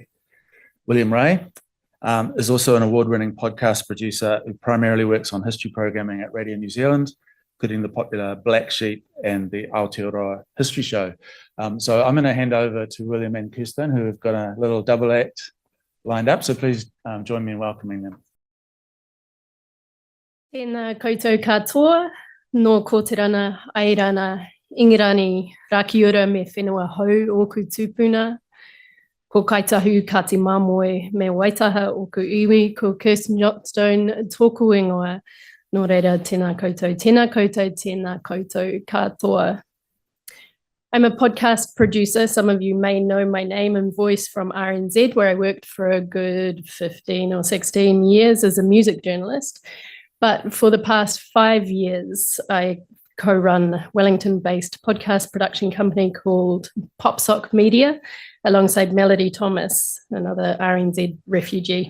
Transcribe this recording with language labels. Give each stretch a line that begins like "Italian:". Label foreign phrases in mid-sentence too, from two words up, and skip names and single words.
English: William Ray is also an award-winning podcast producer who primarily works on history programming at Radio New Zealand, including the popular Black Sheep and the Aotearoa History Show. So I'm going to hand over to William and Kirsten, who have got a little double act lined up. So please join me in welcoming them.
Māori: Tēnā koutou katoa, no kōterana, airana, ingirani, rakiura me whenua hou oku tūpuna. Ko Ngāi Tahu ka te mamoe me waitaha oku iwi, ko Kirsten Johnstone tōku ingoa. Nō reira, tēnā koutou, tēnā koutou katoa.
English: I'm a podcast producer. Some of you may know my name and voice from RNZ, where I worked for a good 15 or 16 years as a music journalist. But for the past 5 years, I co-run a Wellington-based podcast production company called Popsock Media, alongside Melody Thomas, another RNZ refugee.